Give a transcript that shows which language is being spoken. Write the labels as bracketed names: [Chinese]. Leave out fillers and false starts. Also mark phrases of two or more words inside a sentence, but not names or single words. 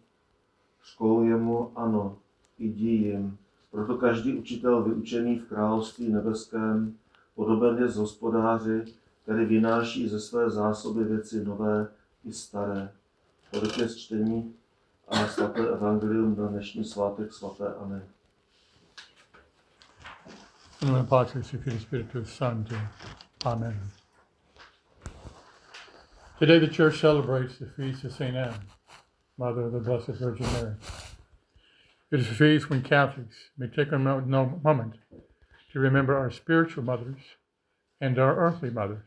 [Czech] Řkou jemu ano, jdi jim. Proto každý učitel vyučený v království nebeském podoben je z hospodáři, který vynáší ze své zásoby věci nové i staré. Tolik je čtení a svaté evangelium na dnešní svátek svaté Anny. [English] In the name of the Father, Son, [Latin] Spiritus Sancto. Amen. [English] Today the Church celebrates the feast of St. Anne, Mother of the Blessed Virgin Mary. It is a feast when Catholics may take a moment to remember our spiritual mothers and our earthly mothers.